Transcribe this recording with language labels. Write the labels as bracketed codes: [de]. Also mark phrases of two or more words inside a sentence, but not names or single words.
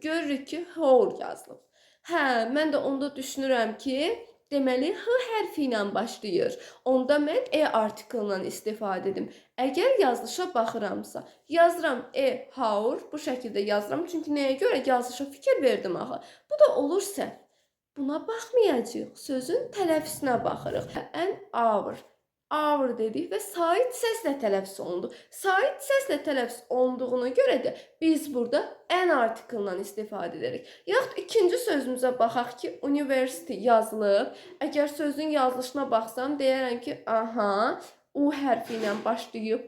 [az] Görürük ki, whole yazılıb. Mən də onda düşünürəm ki, deməli, H hərfi ilə başlayır. Onda mən artikelından istifadə edim. Əgər yazılışa baxıramsa, yazıram hour, bu şəkildə yazıram. Çünki nəyə görə? Yazılışa fikir verdim axı. Bu da olursa, buna baxmayacağıq. Sözün tələffüzünə baxırıq. [en] An hour. [az] Hour dedik və sait səslə tələffüz olundu. Sait səslə tələffüz olunduğuna görə də biz burada an artikelından istifadə edirik. Yaxud ikinci sözümüzə baxaq ki, university yazılıb. Əgər sözün yazılışına baxsam, deyərəm ki, U hərfi ilə başlayıb.